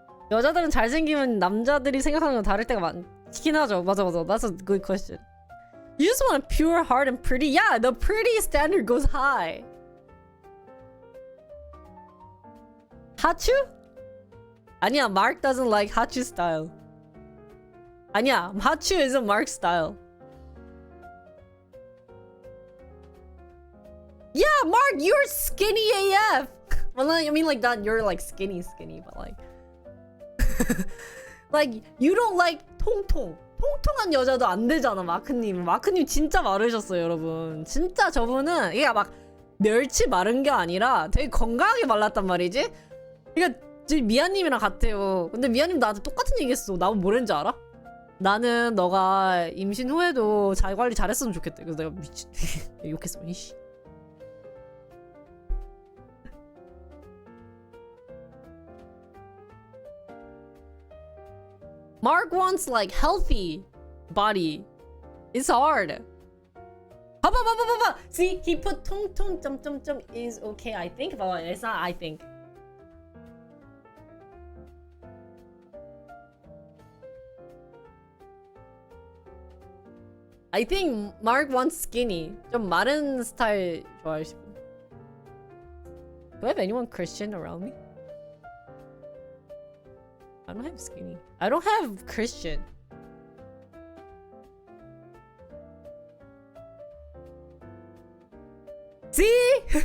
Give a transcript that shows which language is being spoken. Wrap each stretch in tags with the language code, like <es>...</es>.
<ko>여자들은 잘생기면 남자들이 생각하는 건 다를 때가 많긴 하죠. 맞아.</ko> <en>That's a good question. You just want a pure heart and pretty. Yeah, the pretty standard goes high.</en> <ko>하추? 아니야,</ko> <en>Mark doesn't like 하추 style. 아니야, 하추 isn't Mark style. Yeah, Mark, you're skinny AF. Well, I mean like that. You're like skinny, but like. Like you don't like</en> <ko>통통한 여자도 안 되잖아. 마크님 진짜 마르셨어요, 여러분. 진짜 저분은 이게 막 멸치 마른 게 아니라 되게 건강하게 말랐단 말이지. 그러니까 미아님이랑 같아요. 근데 미아님 나한테 똑같은 얘기했어. 나보고 뭐랬는지 알아? 나는 너가 임신 후에도 자기 관리 잘했으면 좋겠다. 그래서 내가 미친 욕했어. 이씨.</ko> <en>Mark wants like healthy body. It's hard.</en> <ko>봐봐.</ko> <en>See, he put</en> <ko>통통 점점점</ko> <en>is okay. I think, but it's not. I think. I think Mark wants skinny.</en> <ko>좀 마른 스타일 좋아하시고.</ko> <en>Do I have anyone Christian around me? I don't have skinny. I don't have Christian. See?</en>